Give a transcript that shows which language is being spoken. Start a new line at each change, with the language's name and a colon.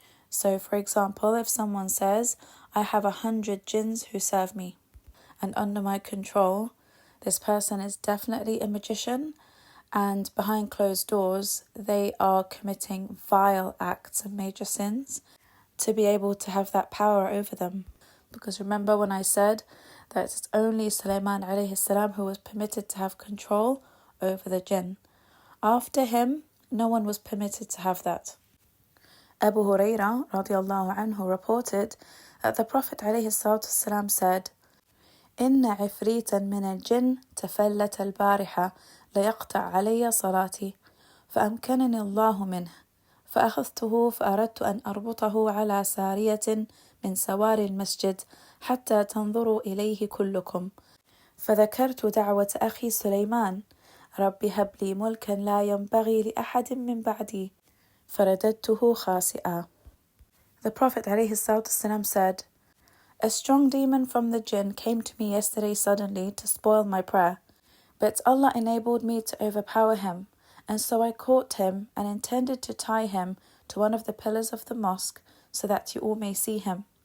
English: So for example, if someone says, I have 100 jinns who serve me and under my control, this person is definitely a magician, and behind closed doors, they are committing vile acts and major sins to be able to have that power over them. Because remember when I said that it's only Sulaiman alayhi salam who was permitted to have control over the jinn. After him, no one was permitted to have that.
Arabic: Abu Hurairah radiallahu anhu reported that the Prophet alayhi salam said, إن عفريتا من الجن تفلت البارحة ليقطع علي صلاتي فأمكنني الله منه فأخذته فأردت أن أربطه على سارية من سواري المسجد حتى تنظروا إليه كلكم فذكرت دعوة أخي سليمان رب هب لي ملكا لا ينبغي لأحد من بعدي فرددته خاسئا.
English: The Prophet ﷺ said, a strong demon from the jinn came to me yesterday suddenly to spoil my prayer, but Allah enabled me to overpower him, and so I caught him and intended to tie him to one of the pillars of the mosque so that you all may see him.